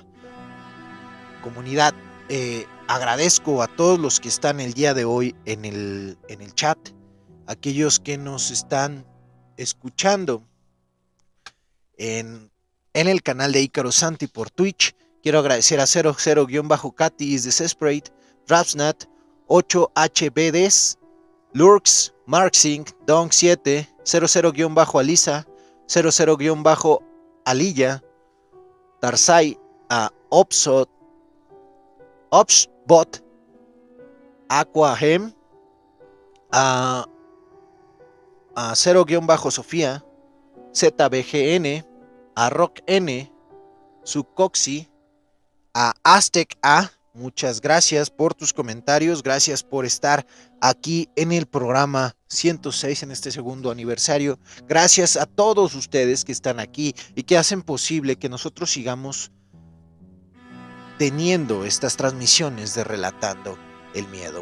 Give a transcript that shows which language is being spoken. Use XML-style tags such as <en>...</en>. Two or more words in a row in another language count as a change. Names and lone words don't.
<es>Comunidad, agradezco a todos los que están el día de hoy en el chat, aquellos que nos están escuchando en el canal de Ícaro Santi por Twitch. Quiero agradecer a 00-Katy is Desperate, Rapsnat, 8HBDs, Lurks, Marksink, Dong7, 00-Alisa, 00-Alilla, Tarsai, a Opsbot, Aquahem, a 0-Sofía, ZBGN, a RockN, Sucoxi, a Aztec A, muchas gracias por tus comentarios, gracias por estar aquí en el programa 106 en este segundo aniversario, gracias a todos ustedes que están aquí y que hacen posible que nosotros sigamos teniendo estas transmisiones de Relatando el Miedo.</es>